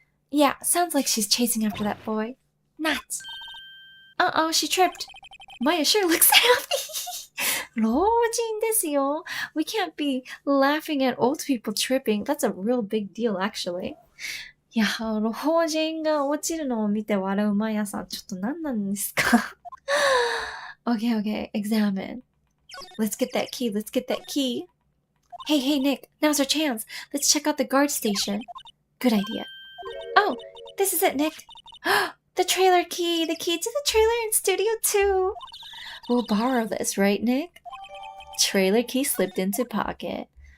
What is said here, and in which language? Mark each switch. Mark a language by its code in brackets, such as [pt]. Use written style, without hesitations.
[en] Yeah, sounds like she's chasing after that boy. Nuts. Uh-oh, she tripped. Maya sure looks happy. [ja] 老人ですよ。 [en] We can't be laughing at old people tripping. That's a real big deal, actually. [ja] いや、老人が落ちるのを見て笑う毎朝、ちょっと何なんですか [en] Okay, examine. Let's get that key. Hey, Nick, now's our chance. Let's check out the guard station. Good idea. Oh, this is it, Nick. The trailer key, the key to the trailer in Studio 2. We'll borrow this, right, Nick? Trailer key slipped into pocket.